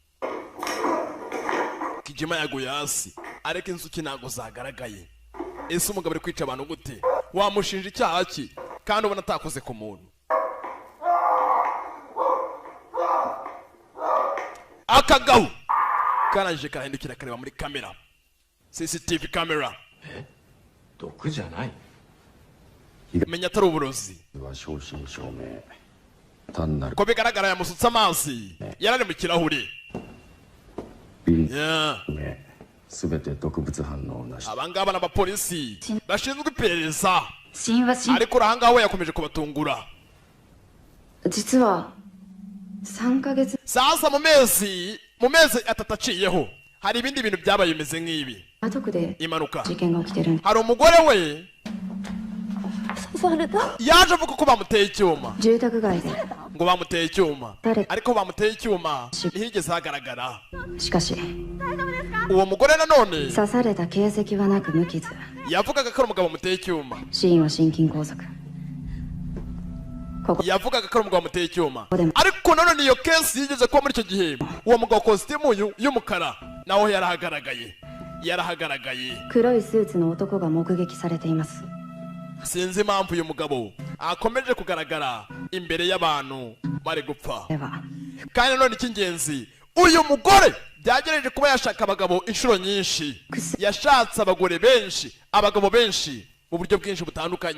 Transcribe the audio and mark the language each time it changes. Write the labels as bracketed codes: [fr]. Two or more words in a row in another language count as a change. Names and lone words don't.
[rw] kijima yaguye hasi ariko inzuki ntabwo zagaragaye ese umugabo ari kwica abantu gute wamushinja icyaha ki kandi ubona atakoze ku muntu akagabo karangije karahindukira kareba muri kamera CCTV kamera [ja] 毒じゃない [rw] menya atari uburozi [ja] は正真正銘単なる [rw] ko bigaragara yamusutse amazi yarari mu kirahuri [ja] ビリ Yeah. すべて毒物反応なし [rw] abangaba n'abapolisi bashinzwe iperereza [ja] 死因は死。 [rw] ariko urahanga we yakomeje kubatungura [ja] 実は。3ヶ月。 [rw] sasa mu mezi atatu aciyeho hari ibindi bintu byabaye bimeze nk'ibi [ja] 後で。 [rw] impanuka [ja] 事件が起きてるんで。 [rw] hari umugore we [ja] 刺された。 [rw] yaje avuga ko bamuteye icyuma [ja] 住宅街で。 [rw] ngo bamuteye icyuma [ja] 誰? [rw] ariko bamuteye icyuma ntihigeze hagaragara [ja] しかし。 [rw] uwo mugore nanone [ja] 刺された形跡はなく無傷。 [rw] yavugaga ko ari umugabo bamuteye icyuma [ja] 死因は心筋梗塞。 [rw] yavugaga ko ari umugabo wamuteye icyuma, ariko nanone iyo kesi yigeze kuba muri icyo gihe uwo mugabo kositimu y'umukara naho yarahagaragaye. [ja] 黒いスーツの男が目撃されています。 [rw] sinzi impamvu uyu mugabo akomeje kugaragara imbere y'abantu bari gupfa. Kandi nanone icy'ingenzi, uyu mugore byagerageje kuba yashaka abagabo inshuro nyinshi, yashatse abagore benshi, abagabo benshi mu buryo bwinshi butandukanye.